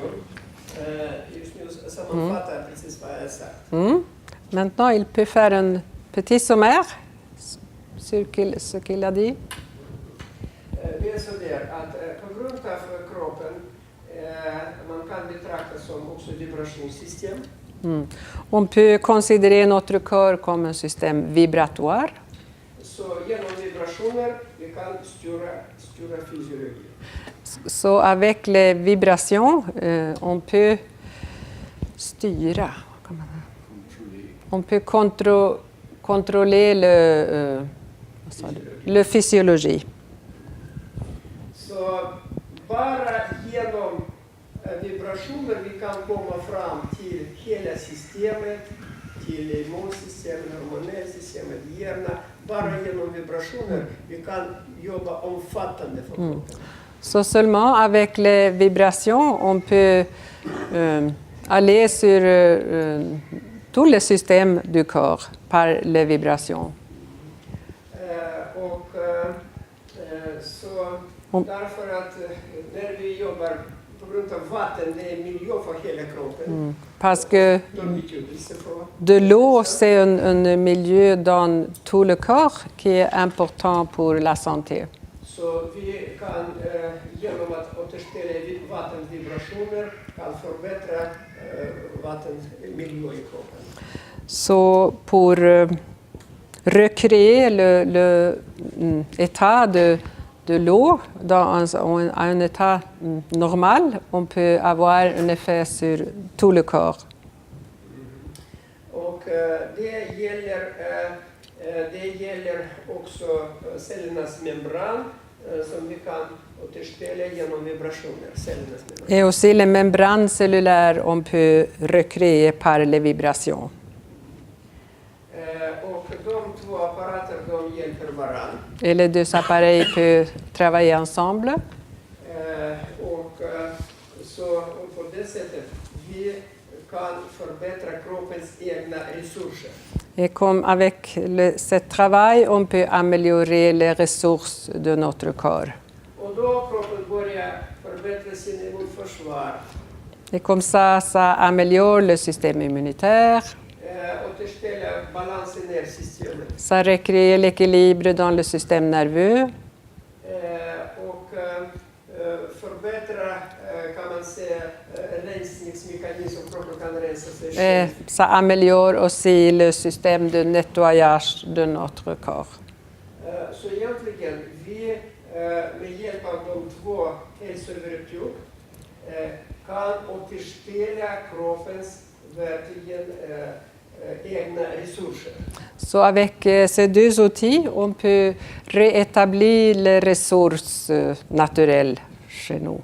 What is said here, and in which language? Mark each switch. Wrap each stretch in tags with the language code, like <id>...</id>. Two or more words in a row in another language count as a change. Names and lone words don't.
<sv>Sammanfatta precis vad jag sagt.</sv> <fr>Maintenant, il peut faire un petit sommaire sur ce qu'il a dit.</fr> <sv>Det är så där att på grund av kroppen man kan betrakta som också vibrationssystem.</sv> <fr>On peut considérer notre corps comme un système vibratoire.</fr> <sv>Så genom vibrationer vi kan styra fysiologi.</sv> <fr>Så avec les vibrations, on peut styra. On peut contrôler le physiologie.</fr> <sv>Så bara genom vibrationer vi kan komma fram till hela systemet, till immunsystemet, hormonellsystemet, hjärnan. Bara genom vibrationer vi kan jobba omfattande för kroppen.</sv> <fr>Så seulement avec les vibrations, on peut aller sur tous les systèmes du corps par les vibrations.</fr> <sv>Så därför att när vi jobbar på grund av vatten, det är miljö för hela kroppen.</sv> <fr>Parce que de l'eau, c'est un milieu dans tout le corps qui est important pour la santé.</fr> <sv>Så vi kan genom att återställa vattenvibrationer kan förbättra vattenmiljö i kroppen.</sv> <fr>Så pour recréer l'état de l'eau dans un état normal, on peut avoir un effet sur tout le corps.</fr> <sv>Och det gäller också cellernas membran som vi kan återställa genom vibrationer.</sv> <fr>Et aussi les membranes cellulaires, on peut recréer par les vibrations.</fr> <sv>Och de två apparater de hjälper varandra.</sv> <fr>Et les deux appareils peuvent travailler ensemble.</fr> <sv>Och så på det sättet vi kan förbättra kroppens egna resurser.</sv> <fr>Et comme avec ce travail, on peut améliorer les ressources de notre corps.</fr> <sv>Och då kroppen börjar förbättra sin immunförsvar.</sv> <fr>Et comme ça améliore le système immunitaire.</fr> <sv>Återställa balans i nervsystemet.</sv> <fr>Ça recrée l'équilibre dans le système nerveux.</fr> <sv>Och förbättra kan man säga rensningsmekanism, kroppen kan rensa sig själv.</sv> <fr>Ça améliore aussi le système de nettoyage de notre corps.</fr> <sv>Så egentligen vi med hjälp av de två hälsoverktyg kan återställa kroppens verkligen egna resurser.</sv> <fr>So avec ces deux outils, on peut réétablir les ressources naturelles chez nous.</fr>